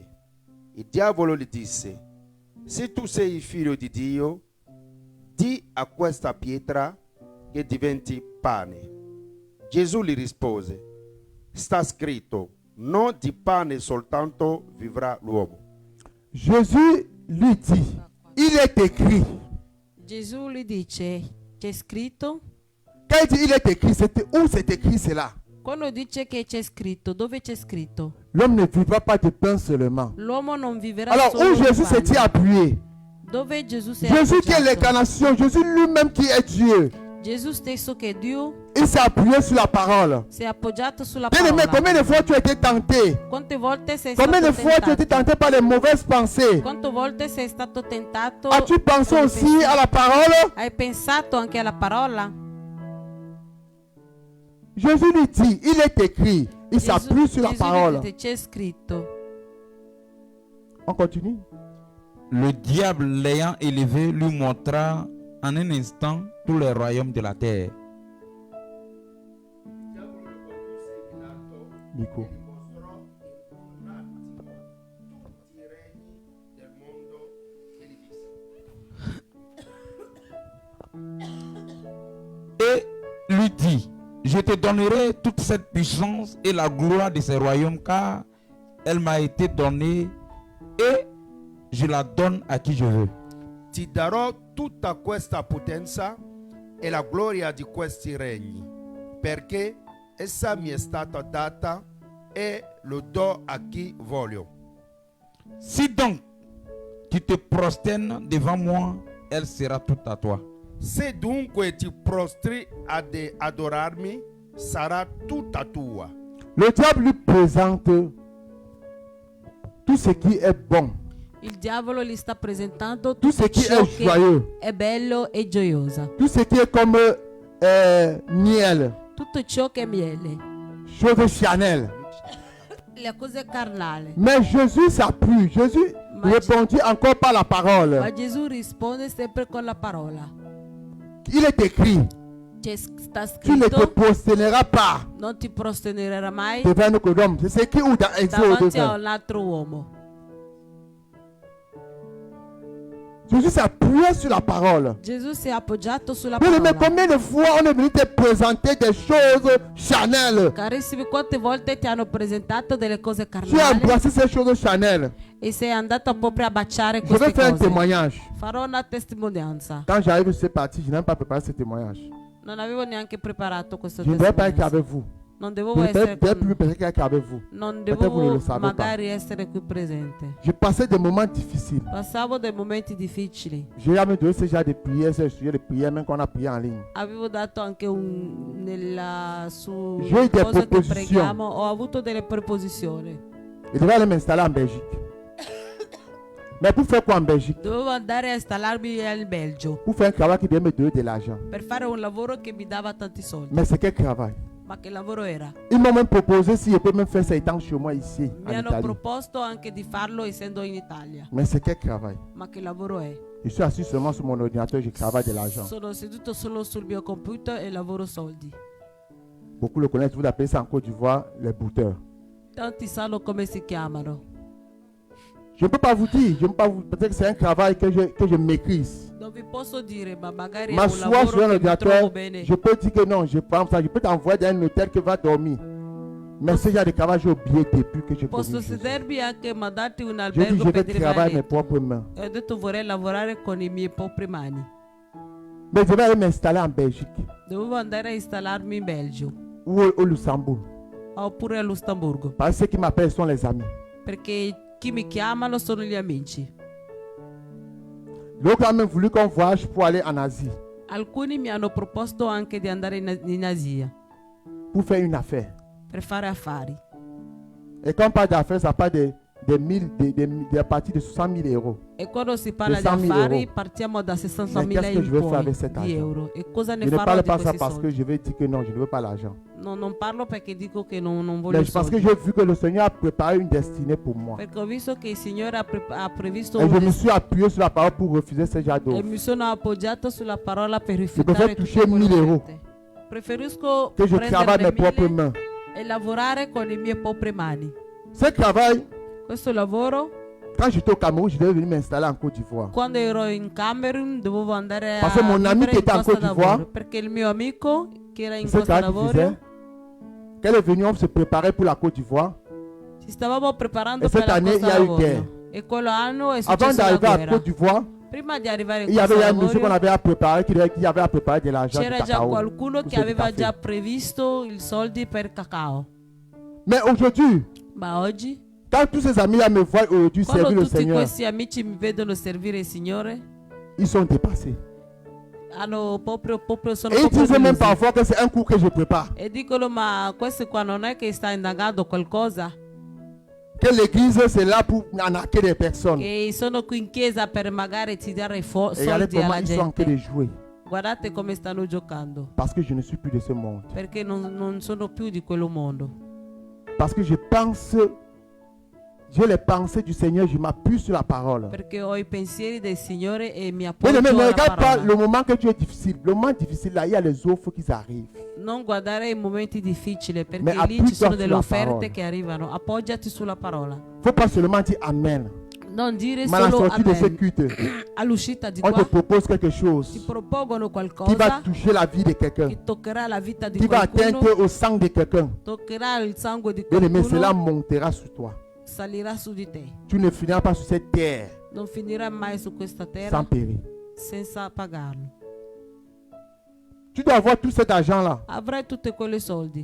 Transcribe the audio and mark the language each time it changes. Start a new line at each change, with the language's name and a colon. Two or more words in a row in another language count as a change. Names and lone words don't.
Italian: Il diavolo gli disse: se tu sei il figlio di Dio, di a questa pietra che diventi pane. Gesù gli rispose: sta scritto, non di pane soltanto vivrà l'uomo.
French: Jésus lui dit, il est écrit.
Italian: Gesù gli dice, c'è scritto?
French: Quand il dit il est écrit, où c'est écrit cela?
Italian: Quando dice che c'è scritto, dove c'è scritto?
French: L'homme ne vivra pas de pain seulement.
Italian: L'uomo non vivrà
French: Alors,
Italian: solo
French: où
Italian: di
French: Jésus
Italian: pane.
French: s'est-il appuyé?
Italian: Dove Gesù si è
French: Jésus qui est
Italian: appoggiato?
French: l'incarnation, Jésus lui-même qui est Dieu.
Italian: Gesù stesso che è Dio
French: Il s'est appuyé sur la parole.
Italian: si è appoggiato sulla
French: Bien-aimé,
Italian: parola.
French: combien de fois tu as été tenté?
Italian: Quante volte sei
French: Combien de
Italian: stato
French: fois tu as été
Italian: tentato?
French: tenté par les mauvaises pensées?
Italian: Quante volte sei stato tentato?
French: As-tu pensé
Italian: con i
French: aussi
Italian: pensieri?
French: à la parole?
Italian: Hai pensato anche alla parola?
French: Jésus lui dit, il est écrit. Il s'appuie sur la
Italian: Gesù
French: parole.
Italian: gli dice, c'è scritto.
French: On continue. Le diable l'ayant élevé lui montra en un instant tous les royaumes de la terre. Nico. Et lui dit, je te donnerai toute cette puissance et la gloire de ces royaumes, car elle m'a été donnée et je la donne à qui je veux.
Italian: Ti darò tutta questa potenza e la gloria di questi regni, perché essa mi è stata data e lo do a chi voglio.
French: Si donc tu te prosternes devant moi, elle sera toute à toi.
Italian: Se dunque ti prostri ad adorarmi, sarà tutta tua.
French: Le diable lui présente tout ce qui est bon,
Italian: Il diavolo gli sta presentando
French: tout ce
Italian: tutto
French: qui
Italian: ciò
French: est
Italian: che
French: joyeux,
Italian: è bello e gioiosa.
French: tout ce qui est comme miel,
Italian: Tutto ciò che è miele.
French: choses Chanel.
Italian: Le cose carnali.
French: Mais Jésus s'appuie. Jésus
Italian: Ma
French: répondit encore par la parole.
Italian: Ma Gesù risponde sempre con la parola.
French: Il est écrit,
Italian: Sta
French: tu ne te
Italian: scritto,
French: prosterneras pas
Italian: non ti prosternerai mai
French: devant un homme. C'est écrit où dans Exode
Italian: davanti a
French: 2.
Italian: un altro uomo.
French: Jésus s'appuyait sur la parole.
Italian: Gesù si è appoggiato sulla
French: Mais
Italian: parola.
French: combien de fois on est venu te présenter des choses Chanel?
Italian: Carissimi, quante volte ti hanno presentato delle cose
French: Tu as
Italian: carnali
French: embrassé ces choses Chanel.
Italian: e sei andato proprio a baciare
French: Je vais
Italian: queste
French: faire un
Italian: cose?
French: témoignage.
Italian: Farò una testimonianza.
French: Quand j'arrive sur cette partie, je n'ai même pas préparé ce témoignage.
Italian: Non avevo neanche preparato questo
French: Je ne devais pas être
Italian: testimonianza.
French: avec vous.
Italian: Non
French: Je
Italian: dovevo
French: ne
Italian: essere
French: devais
Italian: con...
French: plus peut-être être avec vous.
Italian: Non
French: Peut-être vous ne le
Italian: dovevo
French: savez pas.
Italian: magari essere qui presente.
French: Je passais des moments difficiles.
Italian: Passavo dei momenti difficili.
French: J'ai jamais donné ce genre de prière, ce sujet de prière, même qu'on a prié en ligne.
Italian: Avevo dato anche su
French: J'ai eu des
Italian: cose che
French: proposizioni.
Italian: preghiamo. Ho avuto delle preposizioni.
French: Je devais aller m'installer en Belgique. Mais pour faire quoi en Belgique?
Italian: Dovevo andare a installarmi in Belgio
French: Pour faire un travail qui vient me donner de l'argent.
Italian: per fare un lavoro che mi dava tanti soldi.
French: Mais c'est quel travail?
Italian: Ma che lavoro era?
French: Ils m'ont même proposé si je peux même faire ça étant chez moi ici, en
Italian: Mi hanno
French: Italie.
Italian: proposto anche di farlo essendo in Italia.
French: Mais c'est quel travail?
Italian: Ma che lavoro è?
French: Je suis assis seulement sur mon ordinateur, je travaille de l'argent.
Italian: Sono seduto solo sul mio computer e lavoro soldi.
French: Beaucoup le connaissent, vous appelez ça en Côte d'Ivoire les bouteurs.
Italian: Tanti sanno come si chiamano.
French: Je ne peux pas vous dire, je ne peux pas vous peut-être que c'est un travail que je maîtrise.
Italian: Non vi posso dire, ma magari è un
French: M'asseoir
Italian: lavoro
French: sur un
Italian: che mi
French: ordinateur,
Italian: trovo bene.
French: je peux dire que non, je prends ça, je peux t'envoyer dans un hôtel qui va dormir. Mais ce genre de travail, j'ai oublié depuis que je
Italian: Posso
French: connais Jésus.
Italian: sedermi anche mandarti un
French: J'ai dit,
Italian: albergo
French: je
Italian: per
French: vais
Italian: dire
French: travailler mes
Italian: letto.
French: propres mains.
Italian: E ho detto vorrei lavorare con i miei propri mani.
French: Mais je vais aller m'installer en Belgique
Italian: Dovevo andare a installarmi in Belgio
French: ou au Luxembourg.
Italian: oppure a Lussemburgo.
French: Parce que ceux qui m'appellent sont les amis.
Italian: Perché chi mi chiamano sono gli amici.
French: L'autre a même voulu qu'on voyage pour aller en Asie,
Italian: Alcuni mi hanno proposto anche di andare in Asia
French: pour faire une affaire.
Italian: per fare affari.
French: Et quand on parle d'affaires, ça parle de partir de 60 000 euros.
Italian: E quando si parla di 200.000 affari euro. partiamo da 60.000
French: Mais qu'est-ce que je vais faire
Italian: in
French: avec
Italian: poi
French: cet
Italian: di
French: argent?
Italian: euro. E cosa ne
French: Je ne
Italian: farò
French: parle
Italian: di
French: pas ça
Italian: questi
French: parce que
Italian: soldi?
French: je vais dire que non, je ne veux pas l'argent.
Italian: No, non parlo perché dico che non voglio
French: Mais parce que
Italian: soldi.
French: j'ai vu que le Seigneur a préparé une destinée pour moi.
Italian: Perché ho visto che il Signore ha previsto
French: Et
Italian: un
French: je me suis appuyé sur la parole pour refuser ce genre
Italian: e
French: d'offre.
Italian: mi sono appoggiato sulla parola per
French: préfère
Italian: rifiutare
French: toucher
Italian: tutte quelle
French: 1.000 euro.
Italian: offerte. Preferisco
French: Que je travaille mes
Italian: prendere
French: propres
Italian: 1.000
French: mains.
Italian: e lavorare con le mie proprie mani.
French: Ce travail,
Italian: Questo lavoro,
French: quand j'étais au Cameroun, je devais venir m'installer en Côte d'Ivoire.
Italian: quando ero in Camerun, dovevo andare
French: Parce que mon ami
Italian: vivere
French: qui
Italian: in
French: était en
Italian: Costa
French: Côte d'Ivoire,
Italian: d'Avorio, perché il mio amico che era in
French: C'est ce
Italian: Costa
French: qu'il disait.
Italian: d'Avorio
French: qu'elle est venue, on se préparait pour la Côte d'Ivoire.
Italian: Ci stavamo preparando E per la
French: cette année,
Italian: Costa
French: il y a eu
Italian: d'Avorio.
French: guerre.
Italian: E quell'anno è
French: Avant
Italian: successa la
French: d'arriver à
Italian: guerra.
French: Côte d'Ivoire,
Italian: Prima di arrivare in
French: il y avait
Italian: Costa
French: un monsieur qu'on
Italian: d'Avorio
French: avait à préparer, qui avait à préparer de l'argent du
Italian: c'era già
French: cacao.
Italian: qualcuno
French: pour
Italian: che
French: faire du
Italian: aveva
French: café.
Italian: già previsto i soldi per cacao.
French: Mais aujourd'hui,
Italian: Ma oggi,
French: quand tous ces amis-là me voient aujourd'hui servir
Italian: quando
French: le
Italian: tutti
French: Seigneur,
Italian: questi amici mi vedono servire il Signore,
French: ils sont dépassés.
Italian: sono
French: Et ils
Italian: proprio
French: disent même
Italian: delusi.
French: parfois que c'est un coup que je prépare.
Italian: E dicono, ma questo qua non è che sta indagando qualcosa?
French: Que l'église, c'est là pour arnaquer des personnes.
Italian: Che sono qui in chiesa per magari ti dare
French: Et regardez
Italian: soldi
French: comment
Italian: alla
French: ils sont en train de
Italian: gente.
French: jouer.
Italian: Guardate come stanno giocando.
French: Parce que je ne suis plus de ce monde.
Italian: Perché non sono più di quello mondo.
French: Parce que je pense, j'ai les pensées du Seigneur, je m'appuie sur la parole.
Italian: Perché ho i pensieri del Signore e mi
French: Mais
Italian: appoggio
French: ne
Italian: alla
French: regarde pas
Italian: parola.
French: le moment que tu es difficile. Le moment difficile, là, il y a les offres qui arrivent.
Italian: Non guardare i momenti difficili, perché Ma lì ci sono appuia delle sulla offerte parola. che arrivano. Appoggiati sulla parola.
French: Il ne faut pas seulement dire Amen.
Italian: Non dire
French: Mais à la
Italian: solo
French: sortie de ce
Italian: amen.
French: culte,
Italian: All'uscita di
French: on te
Italian: qua
French: propose quelque
Italian: ti
French: chose
Italian: propongono
French: qui va
Italian: qualcosa
French: toucher la vie de quelqu'un,
Italian: che toccherà la vita di
French: qui va
Italian: qualcuno,
French: atteindre au sang de quelqu'un.
Italian: toccherà il sangue di
French: Bien aimé, cela
Italian: qualcuno,
French: montera sur toi.
Italian: salirà su di te.
French: Tu ne finiras pas sur cette terre
Italian: Non finirà mai su questa
French: sans
Italian: terra
French: périr.
Italian: senza pagarlo.
French: Tu dois avoir tout cet argent-là.
Italian: Avrai tutti quei soldi.